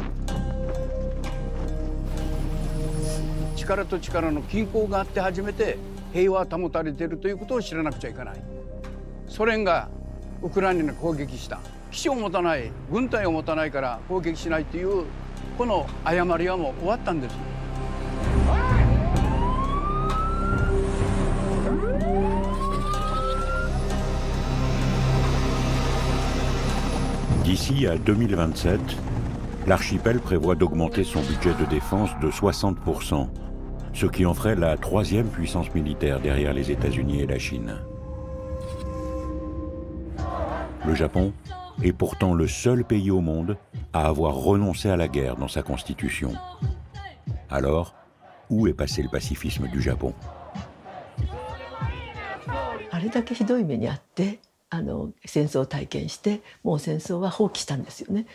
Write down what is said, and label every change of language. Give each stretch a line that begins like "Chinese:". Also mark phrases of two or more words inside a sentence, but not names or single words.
Japanese: 力と力の均衡があって初めて平和は保たれているということを知らなくちゃいけない。ソ連がウクライナに攻撃した。基地を持たない、軍隊を持たないから攻撃しないというこの誤りはもう終わったんです。
French: D'ici à 2027, l'archipel prévoit d'augmenter son budget de défense de 60%, ce qui en ferait la troisième puissance militaire derrière les États-Unis et la Chine. Le Japon est pourtant le seul pays au monde à avoir renoncé à la guerre dans sa constitution. Alors, où est passé le pacifisme du Japon?
Japanese: あれだけひどい目にあって戦争を体験してもう戦争は放棄したんですよね。